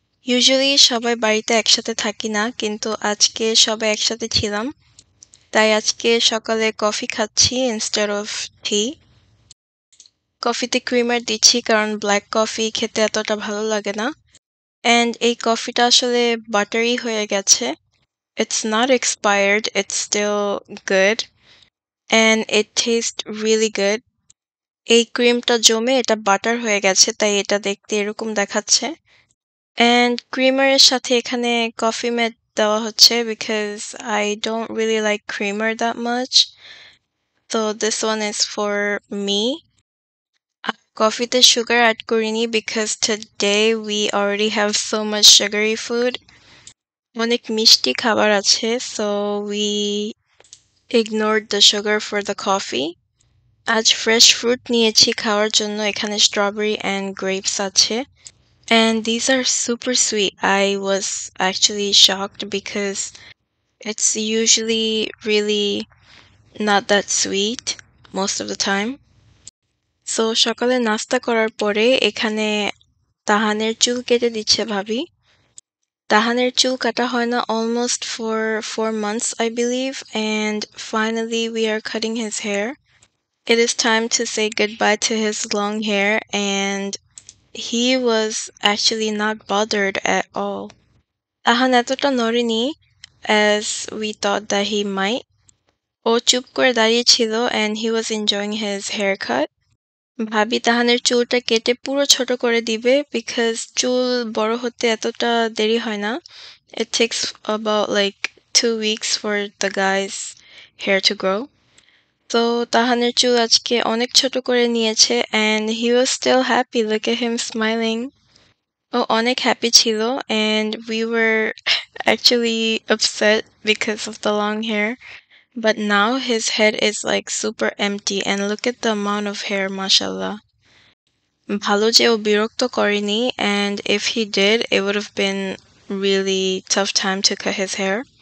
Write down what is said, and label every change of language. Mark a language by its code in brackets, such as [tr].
[bn] Usually সবাই বাড়িতে একসাথে থাকি না, কিন্তু আজকে সবাই একসাথে ছিলাম। তাই আজকে সকালে কফি খাচ্ছি [en] Instead of tea. [bn] কফিতে ক্রিমার দিচ্ছি কারণ ব্ল্যাক কফি খেতে এতটা ভালো লাগে না। অ্যান্ড এই কফিটা আসলে বাটারি হয়ে গেছে। [en] It's not expired, it's still good. And it tastes really good. [bn] এই ক্রিমটা জমে এটা বাটার হয়ে গেছে, তাই এটা দেখতে এরকম দেখাচ্ছে। [en] And [bn] ক্রিমারের সাথে এখানে কফি মেট দেওয়া হচ্ছে [en] because I don't really like creamer that much. So this one is for me. [bn] কফিতে সুগার অ্যাড করিনি [en] because today we already have so much sugary food. [bn] অনেক মিষ্টি খাবার আছে, [en] so we ignored the sugar for the coffee. [bn] আজ fresh fruit নিয়েছি খাওয়ার জন্য। এখানে স্ট্রবেরি অ্যান্ড গ্রেপস আছে। [en] And these are super sweet. I was actually shocked because it's usually really not that sweet most of the time. [bn] So সকালে নাস্তা করার পরে এখানে তাহানের চুল কেটে দিচ্ছে ভাবি। তাহানের চুল কাটা হয় না [en] almost for 4 months I believe, and finally we are cutting his hair. It is time to say goodbye to his long hair, and he was actually not bothered at all. [bn] তাহান এতটা নড়েনি [en] as we thought that he might. [bn] ও চুপ করে দাঁড়িয়ে ছিল [en] and he was enjoying his haircut. [bn] ভাবি তাহানের চুলটা কেটে পুরো ছোট করে দিবে because চুল বড় হতে এতটা দেরি হয় না. [en] It takes about like 2 weeks for the guy's hair to grow. [bn] তো তাহানের চুল আজকে অনেক ছোট করে নিয়েছে [en] and he was still happy. Look at him smiling. [bn] ও অনেক হ্যাপি ছিল [en] and we were actually upset because of the long hair. But now his head is like super empty and look at the amount of hair, mashallah. [bn] ভালো যে ও বিরক্ত করেনি, [en] and if he did, it would have been really tough time to cut his hair.